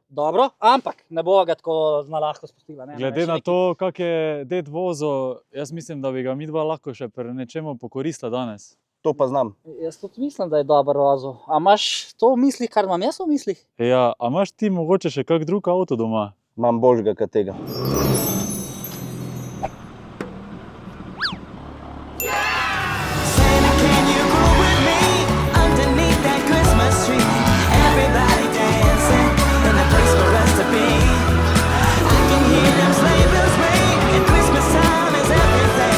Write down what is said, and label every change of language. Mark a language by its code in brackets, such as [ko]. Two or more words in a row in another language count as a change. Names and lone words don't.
[sl] Dobro, ampak ne bo ga tako na lahko spustila. Ne? Glede na to, kak je ded vozil, jaz mislim, da bi ga midva lahko še pri nečemu pokoristila danes. To pa znam. Jaz tudi mislim, da je dober vozil. A imaš to v mislih, kar imam jaz v mislih? Ja, a imaš ti mogoče še kak drug avto doma? Imam boljšega kot tega. [en] Santa, can you groove with me underneath that Christmas tree? Everybody dancing in a place for us to be. I can hear them sleigh bells ring, and Christmas time is everything.